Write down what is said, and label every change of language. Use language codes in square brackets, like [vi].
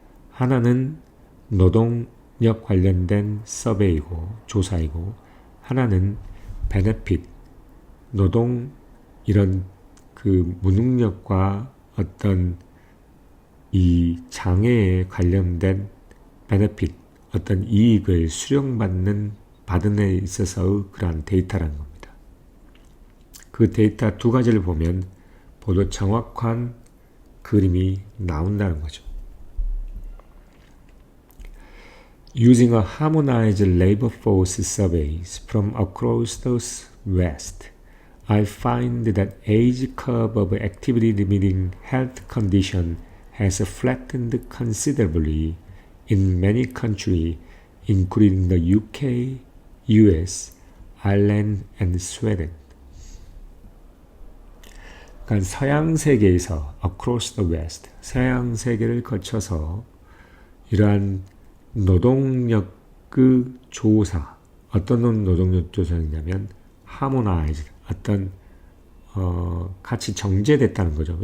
[ko] 하나는 노동력 관련된 서베이고 조사이고 하나는 베네핏, 노동 이런 그 무능력과 어떤 이 장애에 관련된 베네핏, 어떤 이익을 수령받는 데 있어서의 그러한 데이터라는 겁니다. 그 데이터 두 가지를 보면 모두 정확한 그림이 나온다는 거죠. [en] Using a harmonized labor force surveys from across the West, I find that age curve of activity limiting health condition has flattened considerably in many countries, including the UK, US, Ireland, and Sweden. [ko] 그러니까 서양 세계에서 [en] across the West, [ko] 서양 세계를 거쳐서 이러한 노동력 그 조사, 어떤 노동력 조사이냐면 harmonized, 어떤 같이 정제됐다는 거죠.